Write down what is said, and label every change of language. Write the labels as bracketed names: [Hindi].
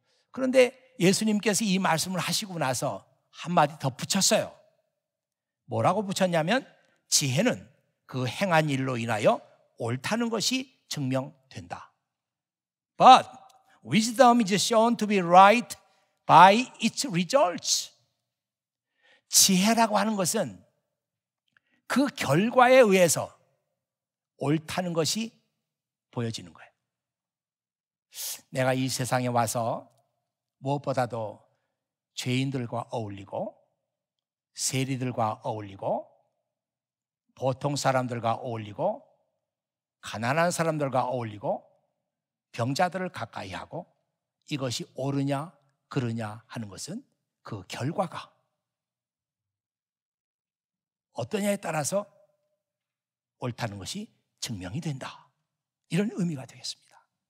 [Korean] 그런데 예수님께서 이 말씀을 하시고 나서 한마디 더 붙였어요. 뭐라고 붙였냐면, 지혜는 그 행한 일로 인하여 옳다는 것이 증명된다. [English] But wisdom is shown to be right by its results. [Korean] 지혜라고 하는 것은 그 결과에 의해서 옳다는 것이 보여지는 거예요. 내가 이 세상에 와서 무엇보다도 죄인들과 어울리고 세리들과 어울리고 보통 사람들과 어울리고 가난한 사람들과 어울리고 병자들을 가까이 하고, 이것이 옳으냐 그르냐 하는 것은 그 결과가 어떠냐에 따라서 옳다는 것이 증명이 된다, 이런 의미가 되겠습니다.